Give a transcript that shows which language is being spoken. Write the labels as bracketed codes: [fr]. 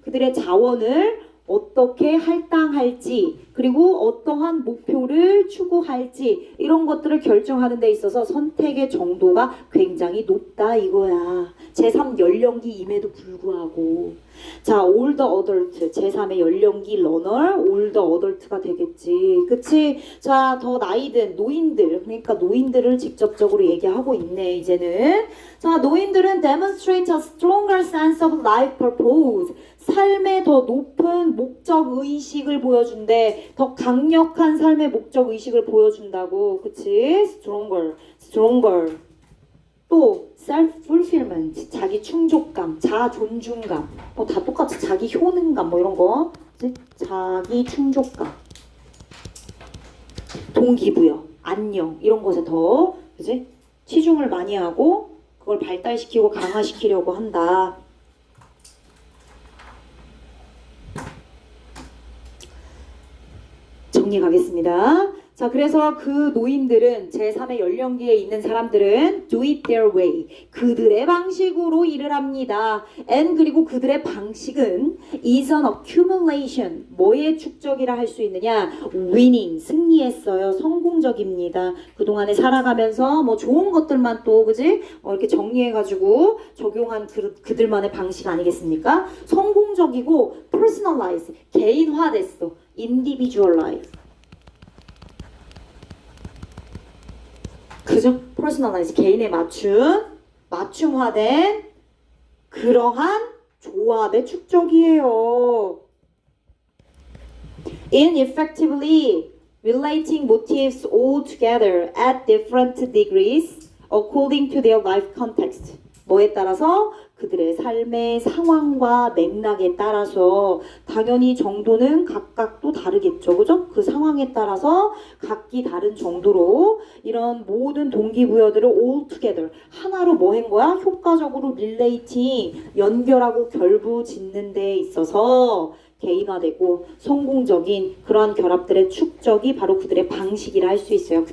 [ko] 그들의 자원을 어떻게 할당할지, 그리고 어떠한 목표를 추구할지, 이런 것들을 결정하는 데 있어서 선택의 정도가 굉장히 높다 이거야. 제3 연령기임에도 불구하고. 자, older adult, 제3의 연령기 러너, older adult가 되겠지. 그치? 자, 더 나이 든 노인들, 그러니까 노인들을 직접적으로 얘기하고 있네, 이제는. 자, 노인들은 [en] demonstrate a stronger sense of life purpose. [ko] 삶의 더 높은 목적 의식을 보여준대. 더 강력한 삶의 목적 의식을 보여준다고. 그치? stronger. 또 self-fulfillment, 자기 충족감, 자존중감, 뭐 다 똑같이 자기 효능감, 뭐 이런 거, 그치? 자기 충족감, 동기부여, 안녕 이런 것에 더, 그치? 치중을 많이 하고 그걸 발달시키고 강화시키려고 한다. 정리 가겠습니다. 자, 그래서 그 노인들은 제3의 연령기에 있는 사람들은 [en] do it their way. [ko] 그들의 방식으로 일을 합니다. [en] and [ko] 그리고 그들의 방식은 [en] is an accumulation. [ko] 뭐의 축적이라 할 수 있느냐? winning. 승리했어요. 성공적입니다. 그동안에 살아가면서 뭐 좋은 것들만 또, 그지? 이렇게 정리해가지고 적용한 그들만의 방식 아니겠습니까? 성공적이고 personalize. 개인화됐어. individualize. 그죠? personalize, 개인에 맞춤화된 그러한 조합의 축적이에요. [en] In effectively relating motives all together at different degrees according to their life context. [ko] 뭐에 따라서? 그들의 삶의 상황과 맥락에 따라서 당연히 정도는 각각 또 다르겠죠. 그죠? 그 상황에 따라서 각기 다른 정도로 이런 모든 동기부여들을 [en] all together [ko] 하나로 뭐 한 거야? 효과적으로 relating 연결하고 결부 짓는 데 있어서 개인화되고 성공적인 그러한 결합들의 축적이 바로 그들의 방식이라 할 수 있어요.